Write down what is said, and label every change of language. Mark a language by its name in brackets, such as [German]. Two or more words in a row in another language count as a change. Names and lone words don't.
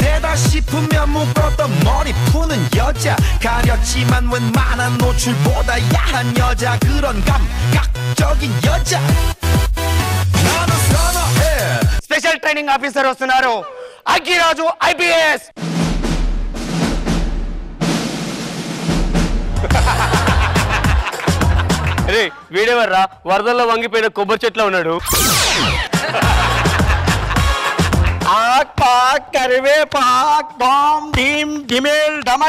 [Korean] 싶으면 묶었던 머리 푸는 여자 가렸지만 웬만한 노출보다 야한 여자 그런 감각적인 여자 나는 선호해 [English] special training officer [Telugu] వస్తున్నారు అగ్గిరాజు ఐపీఎస్. రే వీడేవర్రా వరదల్లో వంగిపోయిన కొబ్బరి చెట్లో ఉన్నాడు. కరివేపాక్ డామ్ డీమ్ డిమేల్ డమక్.